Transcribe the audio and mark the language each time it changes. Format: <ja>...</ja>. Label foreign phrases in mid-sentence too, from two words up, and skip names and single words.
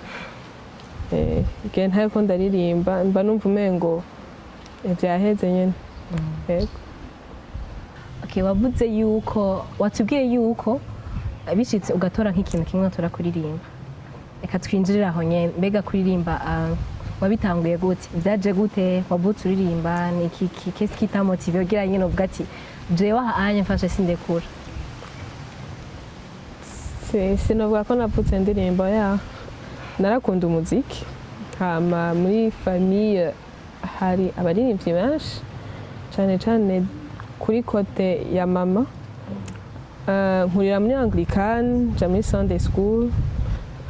<rn>igihe ntariko ndaririmba mba numva umengo vyaheze nyene okay wavuze yuko watubwiye yuko bishitse ugatora nk'ikintu kimwe utora kuririmba reka twinjirira aho nyene mbega kuririmba wabitanguye gute byaje gute wavutse uririmba ni iki</rn> <fr>qu'est-ce qui t'a motivé</fr> <rn>ugira nyene uvuga ati jewe ahanye mfashe sindekura sinovuga ko navutse ndirimba ya narakunda umuziki hama muri famille hari abaririmbyi benshi cyane cyane kuri kote ya mama nkurira muri Anglicane nja muri</rn> <en>Sunday school</en>